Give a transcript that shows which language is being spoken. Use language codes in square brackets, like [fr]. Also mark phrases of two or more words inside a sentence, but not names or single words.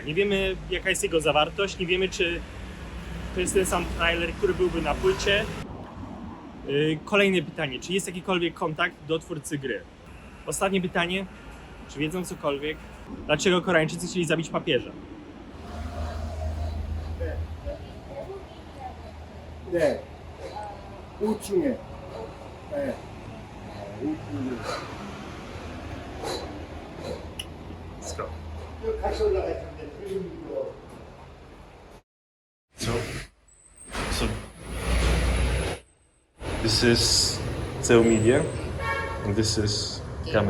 [pl] Nie wiemy, jaka jest jego zawartość, nie wiemy, czy to jest ten sam trailer, który byłby na płycie. Kolejne pytanie, czy jest jakikolwiek kontakt do twórcy gry? Ostatnie pytanie, czy wiedzą cokolwiek, dlaczego Koreańczycy chcieli zabić papieża? [ko] 네, 5층에. 네. [en] Let's go. So this is Cell Media, and this is Kamek.